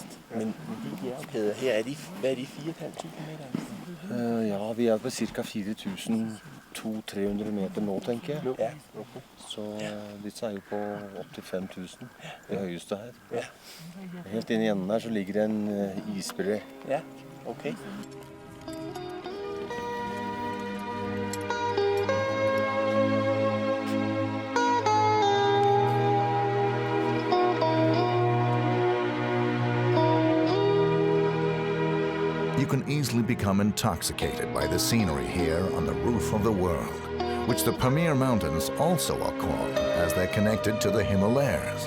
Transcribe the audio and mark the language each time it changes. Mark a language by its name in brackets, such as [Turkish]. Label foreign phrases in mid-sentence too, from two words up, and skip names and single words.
[Danish] Men de bjergkæder her, hvad er de 4.500 meter? [Norwegian] Ja, vi på ca. 4.200-300 meter nå, tenker jeg. Ja. Så disse jo på opp til 5.000, det høyeste her. Ja. Helt inn i enden her så ligger det en isbre. Ja, okay. [English] You can easily become intoxicated by the scenery here on the roof of the world, which the Pamir Mountains also are called as they're connected to the Himalayas.